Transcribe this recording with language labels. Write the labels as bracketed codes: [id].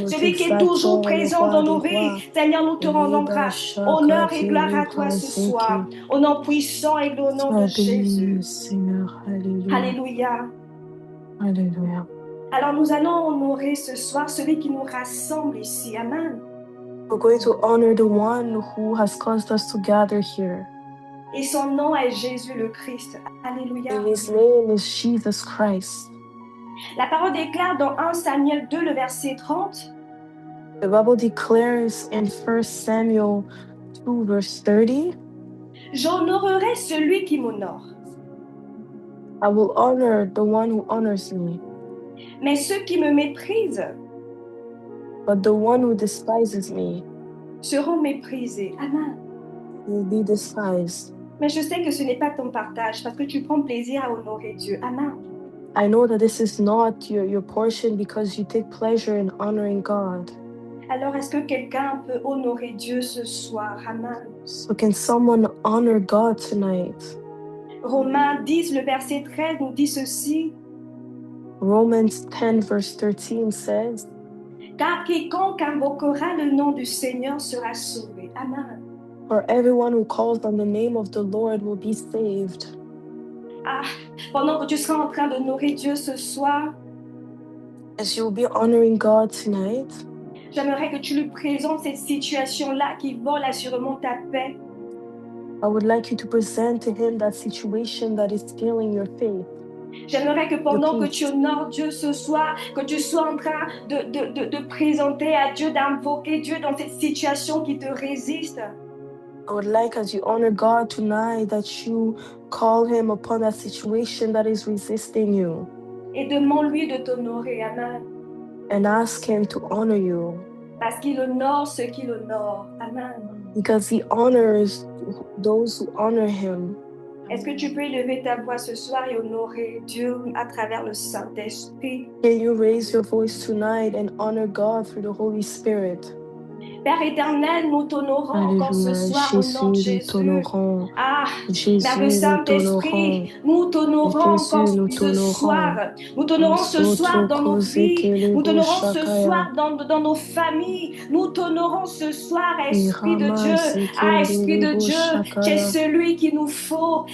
[fr] Celui qui est toujours présent dans nos vies. Seigneur, nous te rendons grâce. Honneur et gloire à toi ce soir. Au nom puissant et au nom de Jésus. Seigneur, alléluia. Alléluia. Alléluia. Alors nous allons honorer ce soir celui qui nous rassemble ici. Amen. [en] We're going to honor the one who has caused us to gather here. [fr] Et son nom est Jésus le Christ. Alléluia. [en] And his name is Jesus Christ. [fr] La parole déclare dans 1 Samuel 2, le verset 30. [en] The Bible declares in 1 Samuel 2, verse 30. [fr] J'honorerai celui qui m'honore. [en] I will honor the one who honors me. [fr] Mais ceux qui me méprisent, [en] but the one who despises me, [fr] seront méprisés. Amen. [en] Will be despised. [fr] Mais je sais que ce n'est pas ton partage parce que tu prends plaisir à honorer Dieu. Amen. [en] I know that this is not your portion because you take pleasure in honoring God. [fr] Alors, est-ce que quelqu'un peut honorer Dieu ce soir? Amen. [en] So can someone honor God tonight? [fr] Romains 10, le verset 13 nous dit ceci. [en] Romans 10, verse 13 says, [fr] car quiconque invoquera le nom du Seigneur sera sauvé. Amen. [en] For everyone who calls on the name of the Lord will be saved. [fr] Ah, pendant que tu seras en train d'honorer Dieu ce soir, [en] as you will be honoring God tonight, [fr] j'aimerais que tu lui présentes cette situation-là qui vole assurément ta paix. [en] I would like you to present to him that situation that is stealing your faith. [fr] J'aimerais que pendant que tu honores Dieu ce soir, que tu sois en train de présenter à Dieu, d'invoquer Dieu dans cette situation qui te résiste. [en] I would like, as you honor God tonight, that you call him upon that situation that is resisting you. [fr] Et demande-lui de t'honorer. Amen. [en] And ask him to honor you. [fr] Parce qu'il honore ceux qui l'honorent. Amen. [en] Because he honors those who honor him. [fr] Est-ce que tu peux élever ta voix ce soir et honorer Dieu à travers le Saint-Esprit? [en] Can you raise your voice tonight and honor God through the Holy Spirit? [fr] Père éternel, nous t'honorons encore ce soir au nom de Jésus. Ah, Père le Saint-Esprit, nous t'honorons encore ce soir. Nous t'honorons ce soir dans nos vies. Nous t'honorons ce soir dans nos familles. Nous t'honorons ce soir, Esprit de Dieu. Ah, Esprit de Dieu, tu es celui qu'il nous faut.